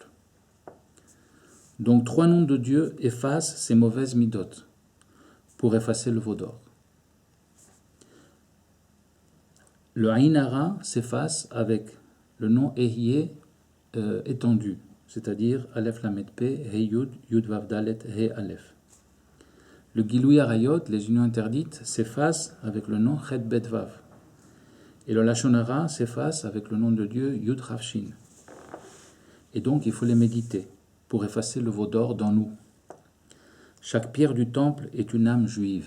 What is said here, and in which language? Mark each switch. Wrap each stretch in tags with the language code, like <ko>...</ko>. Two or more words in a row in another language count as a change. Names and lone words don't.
<fr>Donc 3 noms de Dieu effacent ces mauvaises midotes pour effacer le veau d'or. Le</fr> <he>עין הרע</he> <fr>s'efface avec le nom Ehyeh étendu, c'est-à-dire</fr> <he>אלף למד פא, הא יוד, יוד וו דלת, הא אלף. Le גילוי עריות,</he> <fr>les unions interdites, s'efface avec le nom</fr> <he>חית בית וו.</he> <fr>Et le</fr> <he>לשון הרע</he> <fr>s'efface avec le nom de Dieu</fr> <he>יוד רב שין.</he> <fr>Et donc il faut les méditer pour effacer le veau d'or dans nous. Chaque pierre du temple est une âme juive.</fr>